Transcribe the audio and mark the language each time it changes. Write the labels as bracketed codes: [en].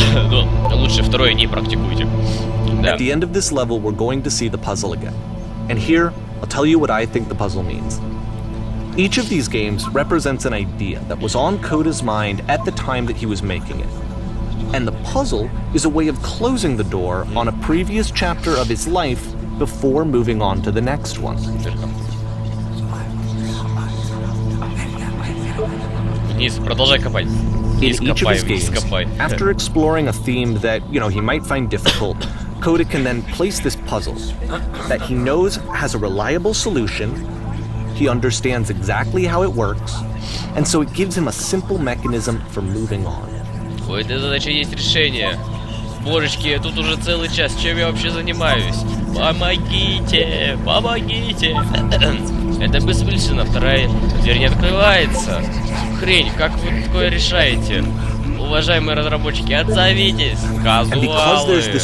[ru] Но лучше второе не практикуйте. Да. [en] At the end of this level, we're going to see the puzzle again. And here, I'll tell you what I think the puzzle means. Each of these games represents an idea that was on Coda's mind at the time that he was making it. And the puzzle is a way of closing the door on a previous chapter of his life before moving on to the next one. [ru] Вниз, продолжай копать. [en] In each of his games, after exploring a theme that, he might find difficult, Coda can then place this puzzle that he knows has a reliable solution, he understands exactly how it works, and so it gives him a simple mechanism for moving on. [ru] У этой задачи есть решение. Божечки, тут уже целый час, чем я вообще занимаюсь? Помогите, помогите. Это бессмысленно, вторая дверь не открывается. Хрень, как вы такое решаете? Уважаемые разработчики, отзовитесь! Казуалы!